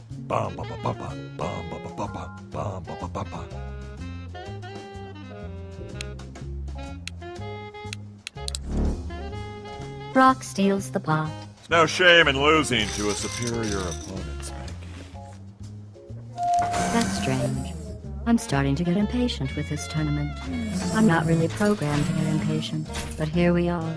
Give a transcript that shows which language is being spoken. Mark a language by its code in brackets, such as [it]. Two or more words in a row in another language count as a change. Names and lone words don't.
[en] Bum ba ba ba ba. Bum ba ba ba ba. Bum ba ba ba ba. Brock steals the pot. There's no shame in losing to a superior opponent, Spanky. That's strange. I'm starting to get impatient with this tournament. I'm not really programmed to get impatient, but here we are.